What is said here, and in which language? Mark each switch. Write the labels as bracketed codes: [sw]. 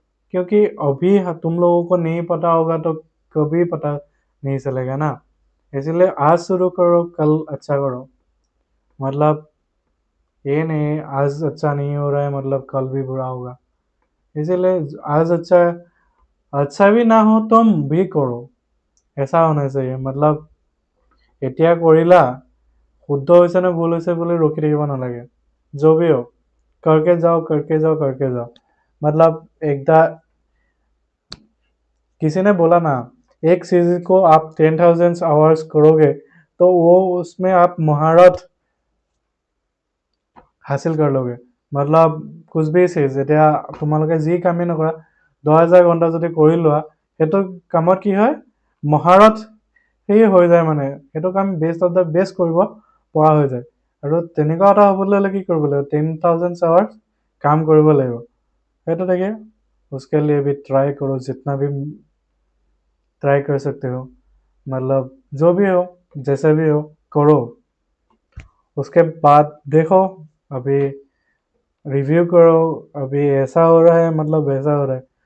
[hi] क्योंकि अभी तुम लोगों को नहीं पता होगा तो कभी पता नहीं चलेगा ना। इसलिए आज शुरू करो, कल अच्छा करो। मतलब ये नहीं आज अच्छा नहीं हो रहा है मतलब कल भी बुरा होगा। इसीलिए आज अच्छा भी ना हो तुम भी करो, ऐसा होना चाहिए। [as] मतलब এতিয়া কৰিলা, শুদ্ধ হৈছে নে ভুল হৈছে বুলি ৰখি থাকিব নালাগে। [hi] जो भी हो करके जाओ, करके जाओ, करके जाओ। मतलब एकदा किसी ने बोला ना, एक चीज को आप 10,000 आवर्स करोगे तो वो उसमें आप महारत हासिल कर लोगे। मतलब कुछ भी चीज, [as] এতিয়া তোমালোকে যি কামেই নকৰা 10,000 ঘণ্টা যদি কৰি লোৱা, সেইটো কামত কি হয়, মহাৰথ সেই হৈ যায়। মানে সেইটো কাম বেষ্ট অফ দ্য বেষ্ট কৰিব পৰা হৈ যায়। আৰু তেনেকুৱা এটা হ'বলৈ হ'লে কি কৰিব লাগিব, 10,000 [hi] आवर्स काम [as] কৰিব লাগিব। সেইটো দেখে [hi] उसके लिए भी ट्राई करो, जितना भी ट्राई कर सकते हो। मतलब जो भी हो, जैसे भी हो, करो। उसके बाद देखो, अभी रिव्यू करो, अभी ऐसा हो रहा है मतलब वैसा हो रहा है।